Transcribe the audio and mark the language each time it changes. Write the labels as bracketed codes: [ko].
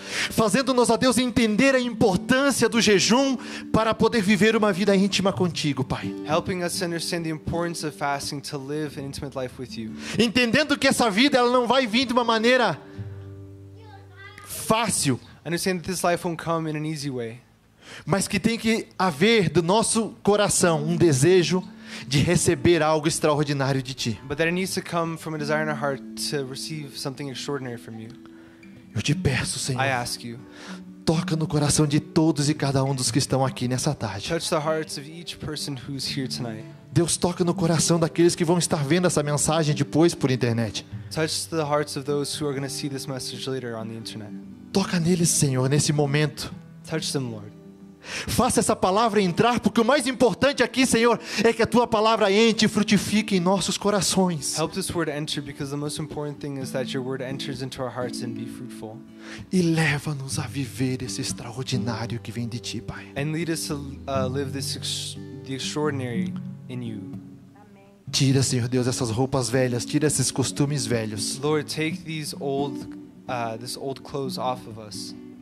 [pt] fazendo-nos, ó Deus, entender a importância do jejum para poder viver uma vida íntima contigo, Pai. [en] helping us to understand the importance of fasting to live an intimate life with you. [pt] Entendendo que essa vida ela não vai vir de uma maneira fácil, [en] Understand that this life won't come in an easy way, [pt] mas que tem que haver do nosso coração um desejo de receber algo extraordinário de ti. [en] but that it needs to come from a desire in our heart to receive something extraordinary from you. [pt] Eu te peço, Senhor, [en] I ask you, [pt] toca no coração de todos e cada um dos que estão aqui nessa tarde. [en] touch the hearts of each person who's here tonight. [pt] Deus, toca no coração daqueles que vão estar vendo essa mensagem depois por internet. [en] Touch the hearts of those who are going to see this message later on the internet. [pt] Toca neles, Senhor, nesse momento. [en] Touch them, Lord. [pt] Faça essa palavra entrar, porque o mais importante aqui, Senhor, é que a tua palavra entre e frutifique em nossos corações. [en] Help this word enter, because the most important thing is that your word enters into our hearts and be fruitful. [pt] E leva-nos a viver esse extraordinário que vem de ti, Pai. [en] And lead us to live the extraordinary in you. [pt] Tira, Senhor Deus, essas roupas velhas, tira esses costumes velhos. [en] Lord, take these old clothes off of us.